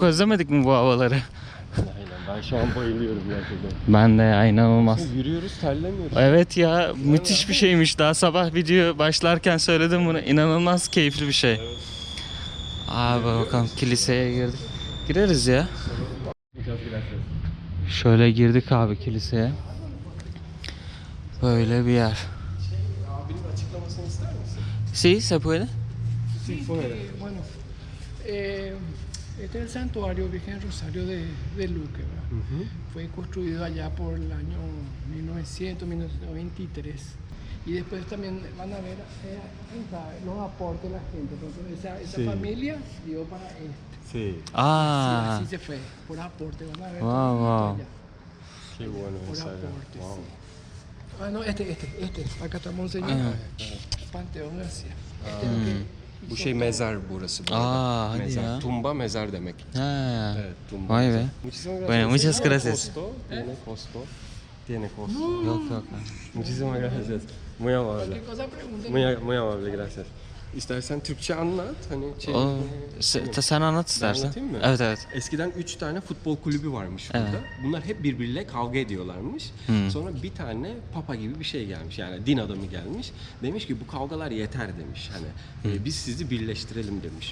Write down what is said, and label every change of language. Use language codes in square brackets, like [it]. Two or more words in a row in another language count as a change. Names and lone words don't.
[tr] özlemedik mi bu havaları? Aynen, ben şu an bayılıyorum gerçekten. Ben de ya, inanılmaz. Yürüyoruz, terlemiyoruz. Evet ya, müthiş bir şeymiş. Daha sabah video başlarken söyledim bunu. İnanılmaz keyifli bir şey. Evet. Abi bakalım, kiliseye girdik. Gireriz ya. [es] Muchas gracias. [tr] Şöyle girdik abi kiliseye. Böyle bir yer. Abinin açıklamasını ister misin? [es] Sí, se puede. Sí, Bueno, este es el santuario Virgen Rosario de Luque, ¿verdad? Fue construido allá por el año 1900-1923. Y después también van a ver ahí está, los aportes de la gente. Por ejemplo, esa Sí. familia dio para este. Sí. Aa, Así se fue, por aporte. Van a ver Wow, todo wow. allá, Qué bueno por esa. aporte. Wow. Sí. Ah, no, este. Acá está Monseñor. Panteón García. Este es lo que [tr] Bu [es] hizo [tr] şey [es] todo. [tr] mezar burası. bu Aa, arada. hadi Mezar. ya. Tumba mezar demek. ha. Evet, tumba. Vay mezar. be. [es] Muchísimas gracias. Bueno, muchas Tiene gracias. costo, Tiene costo. Tiene costo. [tr] Yok yok. [es] Muchísimas gracias. Muy amable. Cualquier cosa pregunten. Muy amable, gracias. [tr] İstersen Türkçe anlat. Hani O, sen anlat istersen. anlatayım mı? Evet evet. Eskiden 3 tane futbol kulübü varmış burada. Evet. Bunlar hep birbiriyle kavga ediyorlarmış. Sonra bir tane papa gibi bir şey gelmiş. Yani din adamı gelmiş. Demiş ki bu kavgalar yeter demiş. Hani biz sizi birleştirelim demiş.